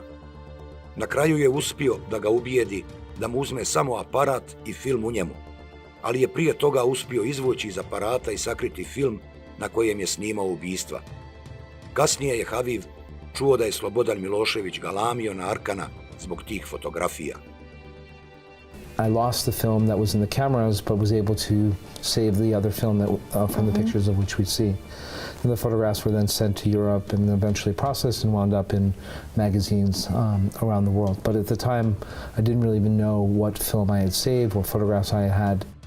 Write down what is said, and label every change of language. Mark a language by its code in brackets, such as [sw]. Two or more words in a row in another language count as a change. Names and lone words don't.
[bs] Na kraju je uspio da ga ubijedi da mu uzme samo aparat i film u njemu, ali je prije toga uspio izvući iz aparata i sakriti film na kojem je snimao ubistva. Kasnije je Habib čuo da je Slobodan Milošević galamio na Arkana zbog tih fotografija. [en] I lost the film that was in the cameras, but was able to save the other film that, from the pictures of which we see. And the photographs were then sent to Europe and eventually processed and wound up in magazines around the world. But at the time, I didn't really even know what film I had saved, what photographs I had.